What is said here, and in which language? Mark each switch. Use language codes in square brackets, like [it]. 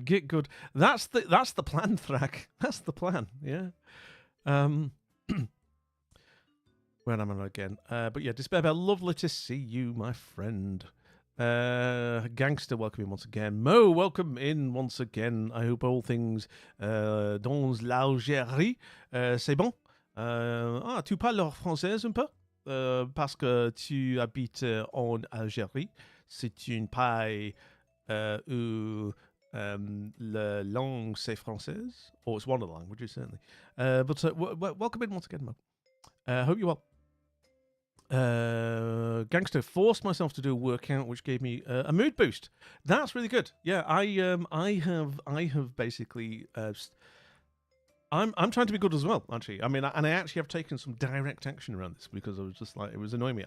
[en] Get good. That's the plan, Thrak. That's the plan. Yeah. Where am I again? But yeah, Despair Bear, lovely to see you, my friend. Gangster, welcome in once again. Mo, welcome in once again. I hope all things [fr] dans l'Algérie, c'est bon. Tu parles français un peu? Parce que tu habites en Algérie. C'est une pays où la langue c'est française, [en] or it's one of the languages certainly. But welcome in once again, Mo. Hope you're well. Gangster, forced myself to do a workout, which gave me a mood boost. That's really good. Yeah, I have basically I'm trying to be good as well, actually. I mean, and I actually have taken some direct action around this because I was just like, it was annoying me.